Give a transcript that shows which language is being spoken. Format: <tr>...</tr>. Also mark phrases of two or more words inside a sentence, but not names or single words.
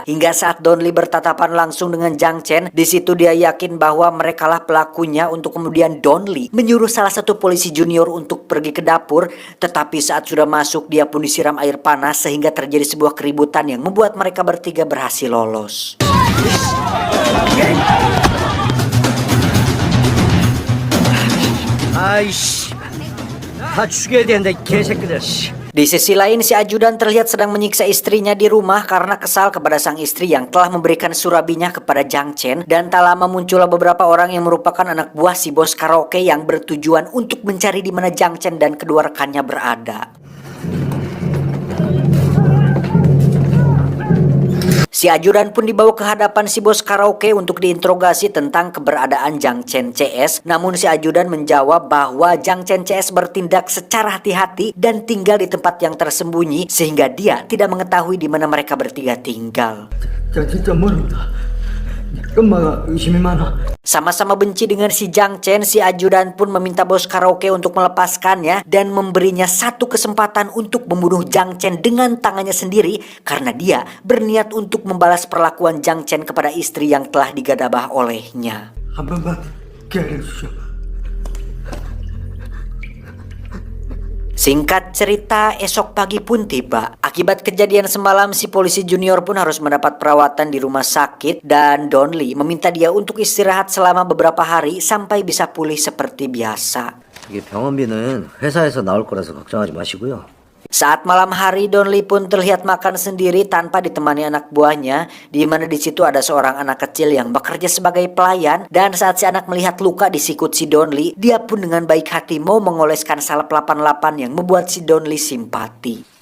<id>Hingga saat Don Lee bertatapan langsung dengan Jang Chen, di situ dia yakin bahwa merekalah pelakunya untuk kemudian Don Lee menyuruh salah satu polisi junior untuk pergi ke dapur. Tetapi saat sudah masuk, dia pun disiram air panas sehingga terjadi sebuah keributan yang membuat mereka bertiga berhasil lolos.</id> <ko>아이씨, 다 죽여야 된다, 이 개새끼들.</ko> <id>Di sisi lain, si ajudan terlihat sedang menyiksa istrinya di rumah karena kesal kepada sang istri yang telah memberikan surabinya kepada Jang Chen. Dan tak lama muncullah beberapa orang yang merupakan anak buah si bos karaoke yang bertujuan untuk mencari di mana Jang Chen dan kedua rekannya berada. Si ajudan pun dibawa ke hadapan si bos karaoke untuk diinterogasi tentang keberadaan Jang Chen CS. Namun si ajudan menjawab bahwa Jang Chen CS bertindak secara hati-hati dan tinggal di tempat yang tersembunyi sehingga dia tidak mengetahui di mana mereka bertiga tinggal.</id> <ko>야, 진짜 모른다. 엄마가 의심이 많아.</ko> <id>Sama-sama benci dengan si Jang Chen, si ajudan pun meminta bos karaoke untuk melepaskannya dan memberinya satu kesempatan untuk membunuh Jang Chen dengan tangannya sendiri karena dia berniat untuk membalas perlakuan Jang Chen kepada istri yang telah digadabah olehnya.</id> <ko>한 번만 기다려주시오.</ko> <id>Singkat cerita, esok pagi pun tiba. Akibat kejadian semalam, si polisi junior pun harus mendapat perawatan di rumah sakit dan Don Lee meminta dia untuk istirahat selama beberapa hari sampai bisa pulih seperti biasa.</id> <ko>이게 병원비는 회사에서 나올 거라서 걱정하지 마시고요.</ko> <id>Saat malam hari, Don Lee pun terlihat makan sendiri tanpa ditemani anak buahnya, di mana di situ ada seorang anak kecil yang bekerja sebagai pelayan. Dan saat si anak melihat luka di sikut si Don Lee, dia pun dengan baik hati mau mengoleskan salep 88 yang membuat si Don Lee simpati.</id>